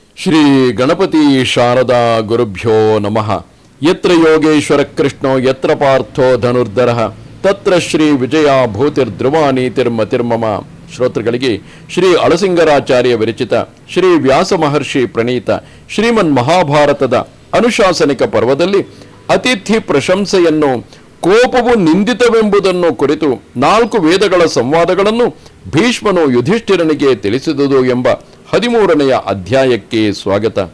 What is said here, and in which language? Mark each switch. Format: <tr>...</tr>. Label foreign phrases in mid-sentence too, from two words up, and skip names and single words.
<sa>ಶ್ರೀ ಗಣಪತಿ ಶಾರದಾ ಗುರುಭ್ಯೋ ನಮಃ. ಯತ್ರ ಯೋಗೇಶ್ವರ ಕೃಷ್ಣೋ ಯತ್ರ ಪಾರ್ಥೋ ಧನುರ್ಧರಃ ತತ್ರ ಶ್ರೀ ವಿಜಯ ಭೂತಿರ್ಧ್ರುವ ನೀತಿರ್ಮತಿರ್ಮಮ.</sa> <kn>ಶ್ರೋತೃಗಳಿಗೆ ಶ್ರೀ ಅಳಸಿಂಗರಾಚಾರ್ಯ ವಿರಚಿತ ಶ್ರೀ ವ್ಯಾಸ ಮಹರ್ಷಿ ಪ್ರಣೀತ ಶ್ರೀಮನ್ ಮಹಾಭಾರತದ ಅನುಶಾಸನಿಕ ಪರ್ವದಲ್ಲಿ ಅತಿಥಿ ಪ್ರಶಂಸೆಯನ್ನು, ಕೋಪವು ನಿಂದಿತವೆಂಬುದನ್ನು ಕುರಿತು 4 ವೇದಗಳ ಸಂವಾದಗಳನ್ನು ಭೀಷ್ಮನು ಯುಧಿಷ್ಠಿರನಿಗೆ ತಿಳಿಸಿದುದು ಎಂಬ 13ನೆಯ ಅಧ್ಯಾಯಕ್ಕೆ ಸ್ವಾಗತ.</kn>